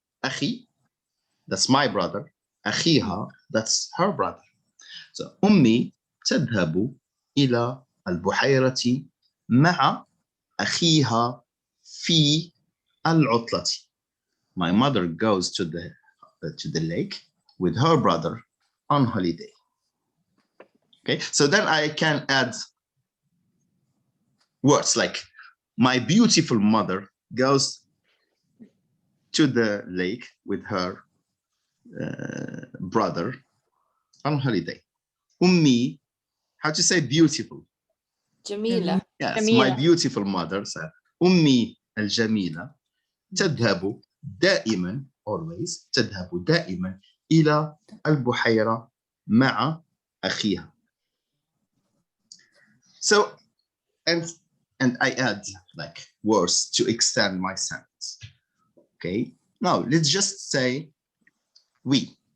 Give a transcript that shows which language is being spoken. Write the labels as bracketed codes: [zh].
[en] أخي, that's my brother. أخيها, that's her brother. So [ar] أمي تذهب إلى البحيرة مع أخيها في العطلة. [en] My mother goes to the lake with her brother on holiday. Okay, so then I can add words like my beautiful mother goes to the lake with her brother on holiday. Ummi, how to say beautiful? [ar] Jamila. [en] Yes, [ar] جميلة. [en] my beautiful mother said, [ar] أمي الجميلة تذهب دائما, [en] always, [ar] تذهب دائما إلى البحيرة مع أخيها. [en] So, and I add like words to extend my sentence. Okay, now let's just say we.